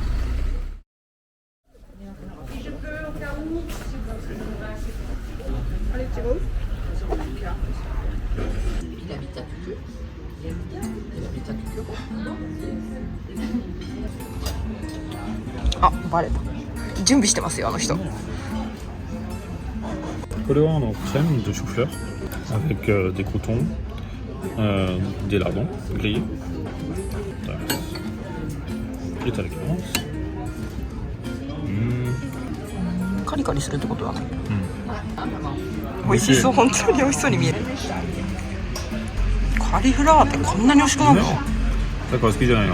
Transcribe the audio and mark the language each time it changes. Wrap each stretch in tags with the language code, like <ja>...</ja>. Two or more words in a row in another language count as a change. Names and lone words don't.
<ja>あれ違う？あ、バレた。準備してますよあの人。これは</ja> <fr>crème de chou-fleur avec des croûtons, des lardons grillés.</fr> <ja>いただきます。カリカリするってことだね。うん。美味しそう、本当に美味しそうに見える。カリフラワーってこんなに美味しくなるの？だから好きじゃないの。</ja>